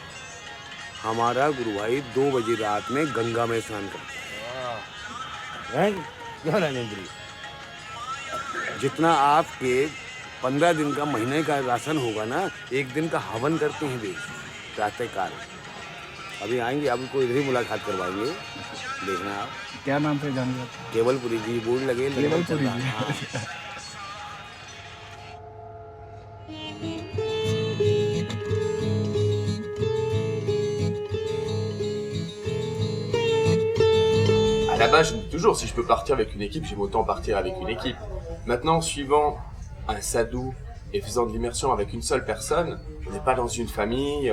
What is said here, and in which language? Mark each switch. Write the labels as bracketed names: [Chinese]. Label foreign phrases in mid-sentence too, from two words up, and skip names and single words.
[Hindi] हमारा गुरु भाई 2 बजे रात में गंगा में स्नान करता है जितना आपके 15 दिन का महीने का राशन होगा ना 1 दिन का हवन करते हैं वे प्रातःकाल। अभी आएंगे आपको इधर ही मुलाकात करवाएंगे देखना आप। क्या नाम से जान गया? केवलपुरी जी बोर्ड लगे केवलपुरी जी। हाँ। [French] À la base, je me dis toujours, si je peux partir avec une équipe, j'aime autant partir avec une équipe. Maintenant, suivant un sadhu et faisant de l'immersion avec une seule personne, on n'est pas dans une famille.